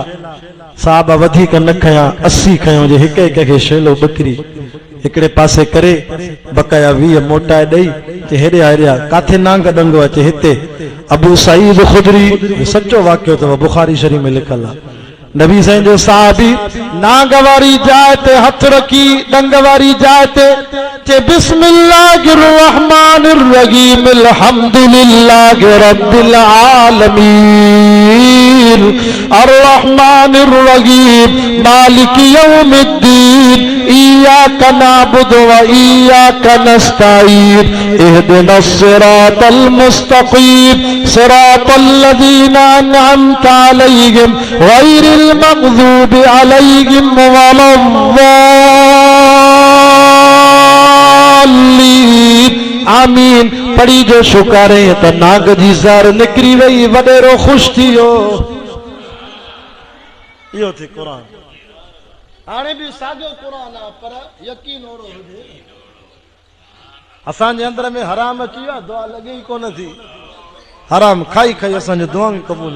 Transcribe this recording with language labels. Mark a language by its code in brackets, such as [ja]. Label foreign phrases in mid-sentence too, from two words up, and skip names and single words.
[sd] साहबा वधीक न खयां, 80 खयूं, जे हिक हिक खे शेलो बकरी हिकिड़े पासे करे बकाया 20 मोटाए ॾेई ते हेॾे आया, काथे नांग डंगो अचे हिते। अबू सईद खुदरी सचो वाक़ियो अथव, बुखारी शरीफ़ में लिखल आहे। नबी साईं जो साहबी नांग वारी जाइ ते हथ रखी डंग वारी जाइ ते [ar] بسم الله الرحمن الرحيم الحمد لله رب العالمين الرحمن الرحيم مالك يوم الدين إياك نعبد وإياك نستعين اهدنا الصراط المستقيم صراط الذين أنعمت عليهم غير المغضوب عليهم ولا الضالين آمين [sd] पढ़ी जो शुक्रे त नाग जी ज़र निकरी वई वडेरो खुश थियो इहो थे कुरान हाणे भी साॻियो कुरान आहे पर यकीन ओड़ो हुजे असांजे अंदर में हराम अची वियो दुआ लॻे ई कोन थी हराम खाई खाई असांजो दुआ भी क़बूल